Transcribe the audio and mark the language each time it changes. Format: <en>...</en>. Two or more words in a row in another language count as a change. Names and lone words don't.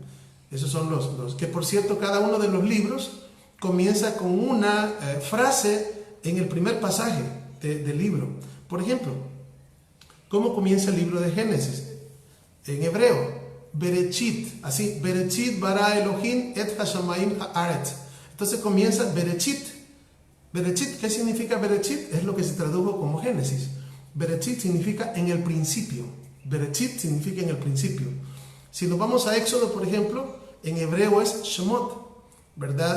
<es>Esos son los que, por cierto, cada uno de los libros comienza con una frase en el primer pasaje del libro. Por ejemplo, ¿cómo comienza el libro de Génesis? En hebreo, Bereshit, así,</es> <he>בראשית ברא אלוהים את השמים הארץ.</he> <es>Entonces comienza Bereshit. Bereshit, ¿qué significa Bereshit? Es lo que se tradujo como Génesis. Bereshit significa en el principio. Bereshit significa en el principio. Si nos vamos a Éxodo, por ejemplo, en hebreo es Shemot, ¿verdad?</es>